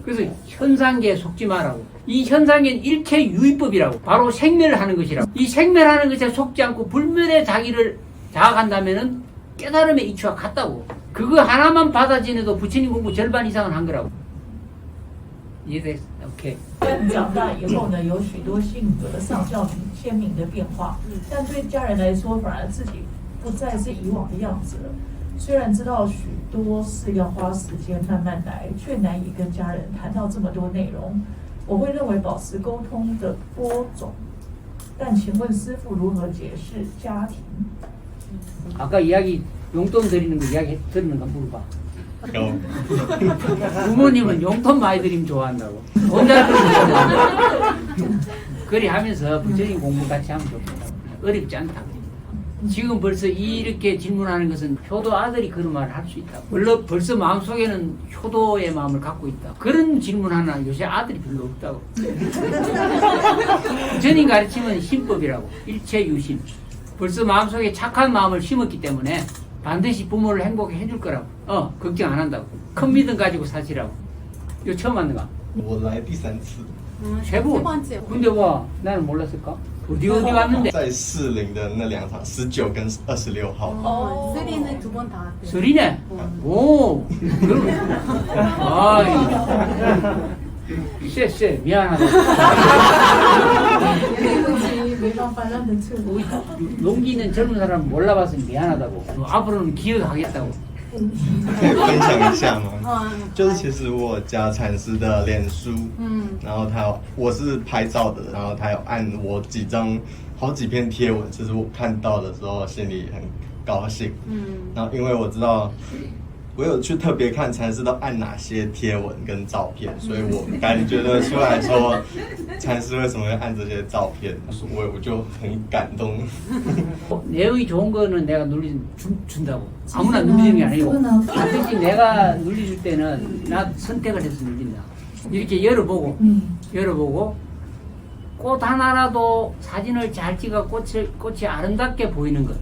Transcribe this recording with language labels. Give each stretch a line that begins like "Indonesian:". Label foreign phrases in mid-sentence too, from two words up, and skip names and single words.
Korean: 그래서 현상계에 속지 마라고. 이 현상계는 일체 유의법이라고. 바로 생멸하는 것이라고. 이 생멸하는 것에 속지 않고 불멸의 자기를 자각한다면은 깨달음의 이치와 같다고. 그거 하나만 받아지내도 부처님 공부 절반 이상은 한 거라고. 이해됐어? 오케이.
Chinese: 长大以后呢，有许多性格上较鲜明的变化，但对家人来说，反而自己不再是以往的样子了。虽然知道许多事要花时间慢慢来，却难以跟家人谈到这么多内容。我会认为保持沟通的播种，但请问师父如何解释家庭？
Korean: 아까 이야기 용돈 드리는 거 이야기 들으는 거 물어봐. 어. 부모님은 용돈 많이 드리면 좋아한다고. 돈 잘 드리면 좋아한다고. 그리 하면서 부처님 공부 같이 하면 좋겠다고. 어렵지 않다고. 지금 벌써 이렇게 질문하는 것은 효도 아들이 그런 말을 할 수 있다고. 물론 벌써 마음속에는 효도의 마음을 갖고 있다. 그런 질문 하나 요새 아들이 별로 없다고. 부처님 가르침은 신법이라고. 일체 유심. 벌써 마음속에 착한 마음을 심었기 때문에 반드시 부모를 행복하게 해줄 거라고. 걱정 안 한다고. 큰 믿음 가지고 사시라고. 이거 처음 왔는가?
Chinese: 我来第3次，
Korean: 최고. 근데 와 나는 몰랐을까? 어디 왔는데?
Chinese: 在士林的那2场，19跟26号。
Korean: 어, 쓰리는 2번 다 왔대요. 소리네. 오. 그럼. 아이. 쎄 미안하다.
Chinese: 对不起，没办法让人错。
Korean: 우리 용기 있는 젊은 사람 몰라봐서 미안하다고. 앞으로는 기억하겠다고.
Chinese: 可以分享一下吗？嗯就是其实我加禅师的脸书，然后我是拍照的，然后他有按我好几篇贴文，其实我看到的时候心里很高兴，然后因为我知道我有去特别看禅师都按哪些贴文跟照片，所以我感觉得出来说禅师为什么会按这些照片，我就很感动。
Korean: 내용이 좋은 거는 내가 준다고. 아무나 눌리는 게 아니고. 반드시 내가 눌려줄 때는 나 선택을 해서 눌린다. 이렇게 열어보고 꽃 하나라도 사진을 잘 찍어 꽃이 아름답게 보이는 것.